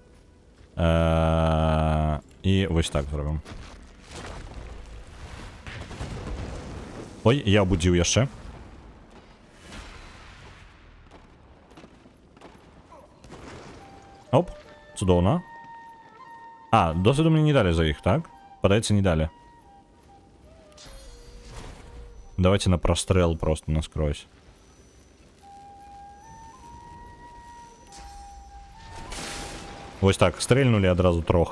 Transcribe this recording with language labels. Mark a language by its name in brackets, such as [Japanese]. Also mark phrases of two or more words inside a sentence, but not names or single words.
[Belarusian] І вось так зробім. Ой, я абудзіў яшчэ. [Ukrainian] Цудовно. А, досвіду мені не дали за їх, так? Подається, не дали. Давайте на прострел просто наскрозь. Ось так, стрельнули одразу трох.